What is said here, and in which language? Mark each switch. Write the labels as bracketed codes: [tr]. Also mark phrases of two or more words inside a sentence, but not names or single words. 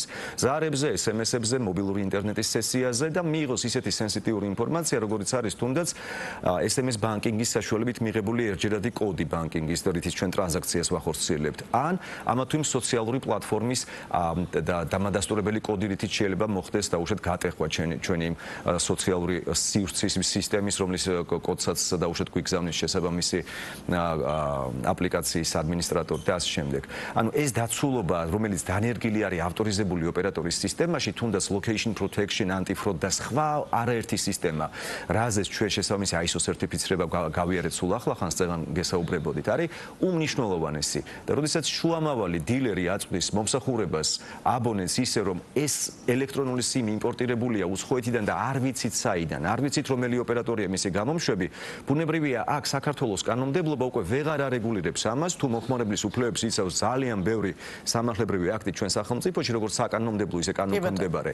[ka] ზარებზე, SMS-ებზე, მობილური ინტერნეტის სესიაზე და მიიღოს ისეთი სენსიტიური ინფორმაცია, როგორიც არის თუნდაც SMS ბანკინგის საშუალებით მიღებული ერთჯერადი კოდი ბანკინგის, რითიც ჩვენ ტრანზაქციას ვახორციელებთ, ან ამა თუ იმ სოციალური პლატფორმის დამადასტურებელი კოდი, რითიც შეიძლება მოხდეს დაუშვათ გატეხვა ჩვენი სოციალური სივრცის სისტემის, რომლის კოდსაც დაუშვათ გვიგზავნის შესაბამისი აპლიკაციის ადმინისტრატორი და ასე შემდეგ. ანუ ეს დაცულობა, რომელიც დანერგილი არის ავტორიზებული ოპერატორის სისტემაში, თუნდაც [en] location protection, [ka] anti-fraud და სხვა არაერთი სისტემა, რაზეც ჩვენ შესაბამისი ISO სერტიფიცირება გავიარეთ სულ ახლახანს, წეგან გესაუბრებოდით, არის უმნიშვნელოვანესი. და როდესაც შუამავალი დილერი აწვდის მომსახურებას აბონენტს ისე, რომ ეს ელექტრონული SIM იმპორტირებულია უცხოეთიდან და არ ვიცით საიდან, არ ვიცით რომელი ოპერატორია მისი გამომშვები, ბუნებრივია აქ საქართველოს კანონმდებლობა უკვე ვეღარ არეგულირებს ამას, თუ მოხმარებლის უფლებებს იცავს ძალიან ბევრი სამართლებრივი აქტი ჩვენ სახელმწიფოში, როგორც საკანონმდებლო ისე კანონქვემდებარე.